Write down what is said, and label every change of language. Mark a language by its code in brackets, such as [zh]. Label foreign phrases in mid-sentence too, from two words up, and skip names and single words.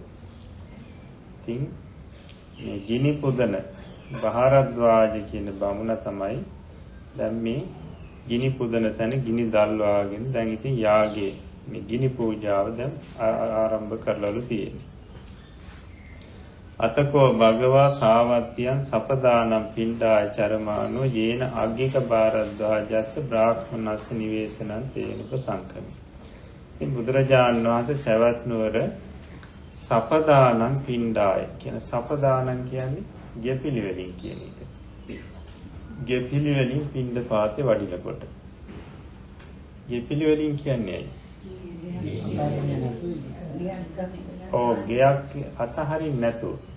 [si] ඉතින් මේ ගිනි පුදන භාරද්වාජ කියන බමුණ තමයි දැන් මේ ගිනි පුදන තැන ගිනි දැල්වාගෙන දැන් ඉතින් යාගයේ මේ ගිනි පූජාව දැන් ආරම්භ කරලාලු තියෙන්නේ. [pi] අතකෝ භගවා සාවත්තියන් සපදානම් පිණ්ඩාය චරමානෝ යේන අග්ගික භාරද්වාජස්ස බ්‍රාහ්මනස්ස නිවේසනං තේනක සංකමි. [si] ඉතින් බුදුරජාණන් වහන්සේ සවැත් නුවර [pi] සපදානම් පිණ්ඩාය [si] කියන සපදානම් කියන්නේ ගෙපිලිවලින් කියන එක. ගෙපිලිවලින් පිණ්ඩ පාතේ වඩිනකොට. ගෙපිලිවලින් කියන්නේ ගයක් අතහරින්න නැතුව.